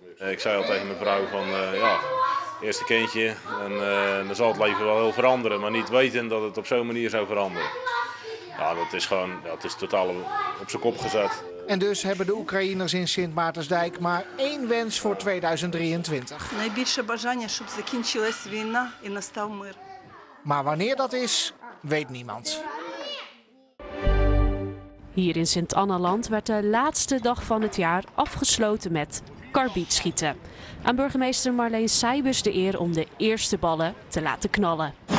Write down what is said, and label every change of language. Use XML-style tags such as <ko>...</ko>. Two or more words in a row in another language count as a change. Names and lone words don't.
<nl>Ik zei al tegen mijn vrouw van eerste kindje en dan zal het leven wel heel veranderen, maar niet weten dat het op zo'n manier zou veranderen. Ja, dat is totaal op zijn kop gezet. En dus hebben de Oekraïners in Sint Maartensdijk maar één wens voor 2023.</nl> <uk>Найбільше бажання, щоб закінчилась війна і настав мир.</uk> <nl>Maar wanneer dat is, weet niemand. Hier in Sint-Annaland werd de laatste dag van het jaar afgesloten met karbietschieten. Aan burgemeester Marleen Seibus de eer om de eerste ballen te laten knallen.</nl>